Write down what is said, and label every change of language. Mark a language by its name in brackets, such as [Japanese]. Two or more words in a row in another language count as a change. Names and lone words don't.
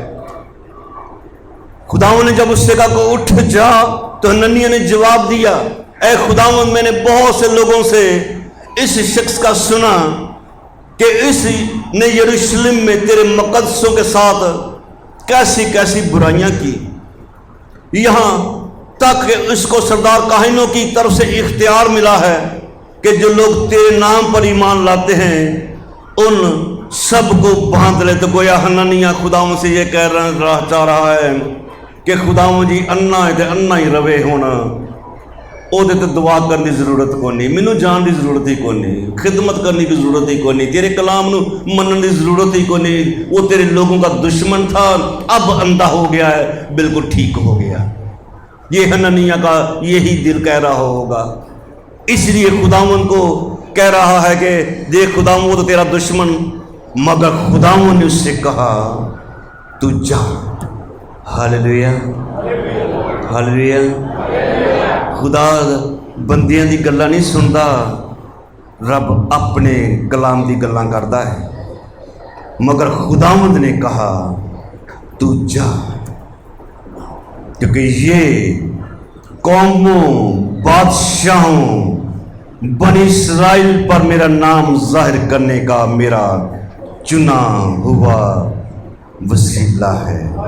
[Urdu] خداوند نے جب اس سے کہا کہ اٹھ جا، تو حنانیہ نے جواب دیا اے خداوند، میں نے بہت سے لوگوں سے اس شخص کا سنا کہ اس نے یروشلم میں تیرے مقدسوں کے ساتھ کیسی کیسی برائیاں کی، یہاں تک کہ اس کو سردار کاہنوں کی طرف سے اختیار ملا ہے کہ جو لوگ تیرے نام پر ایمان لاتے ہیں ان سب کو باندھ لے۔ تو گویا حنانیہ خداوند سے یہ چاہ رہا ہے کہ [Punjabi] خداوند جی انا ہے تے انا ہی روے ہونا، او دے تے دعا کرنے کی ضرورت کو نہیں، مینوں جان کی ضرورت ہی کو نہیں، خدمت کرنے کی ضرورت ہی کو نہیں، تیرے کلام نو منن کی ضرورت ہی کو نہیں۔ [Urdu] وہ تیرے لوگوں کا دشمن تھا، اب اندھا ہو گیا ہے، بالکل ٹھیک ہو گیا۔ یہ حنانیہ کا یہی دل کہہ رہا ہوگا، اس لیے خداوند کو کہہ رہا ہے کہ دیکھ خداوند وہ تو تیرا دشمن، مگر خداوند نے اس سے کہا تو جا۔ ہاللیلویا ہاللیلویا۔ [Punjabi] خدا بندیاں دی گلاں نہیں سندا، رب اپنے کلام دی گلاں کردا ہے۔ [Urdu] مگر خداوند نے کہا تو جا، کیونکہ یہ قوموں، بادشاہوں، بنی اسرائیل پر میرا نام ظاہر کرنے کا میرا چنا ہوا وسیلہ ہے۔